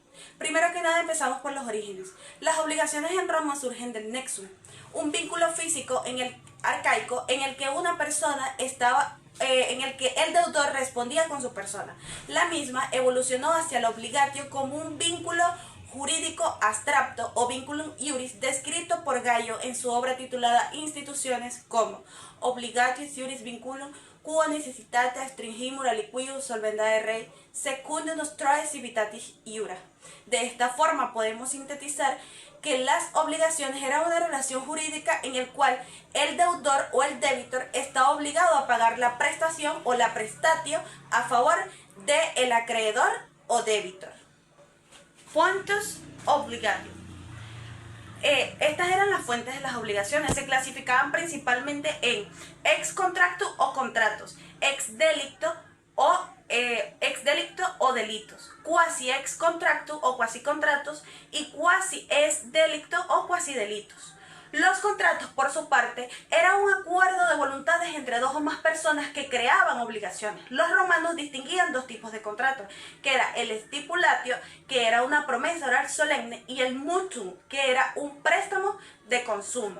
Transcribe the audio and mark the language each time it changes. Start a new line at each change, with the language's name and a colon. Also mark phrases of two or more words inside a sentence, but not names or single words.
Spanish: Primero que nada, empezamos por los orígenes. Las obligaciones en Roma surgen del nexum, un vínculo físico arcaico en el que una persona estaba en el que el deudor respondía con su persona. La misma evolucionó hacia la obligatio como un vínculo jurídico abstracto o
Latin: vinculum iuris
Spanish: descrito por Gallo en su obra titulada Instituciones como
Latin: Obligatius iuris vinculum quo necessitate stringimur aliquius solvendae rei secundum nostrae civitatis iura.
Spanish: De esta forma podemos sintetizar que las obligaciones eran una relación jurídica en el cual el deudor o el debitor está obligado a pagar la prestación o la prestatio a favor del acreedor o debitor.
Latin: Fontes obligatium.
Spanish: Estas eran las fuentes de las obligaciones. Se clasificaban principalmente en
Latin: ex contractu
Spanish: o contratos,
Latin: ex delicto
Spanish: o delitos,
Latin: quasi ex contractu
Spanish: o quasi contratos y
Latin: quasi ex delicto
Spanish: o quasi delitos. Los contratos, por su parte, eran un acuerdo de voluntades entre dos o más personas que creaban obligaciones. Los romanos distinguían dos tipos de contratos, que era el stipulatio, que era una promesa oral solemne, y el mutuum, que era un préstamo de consumo.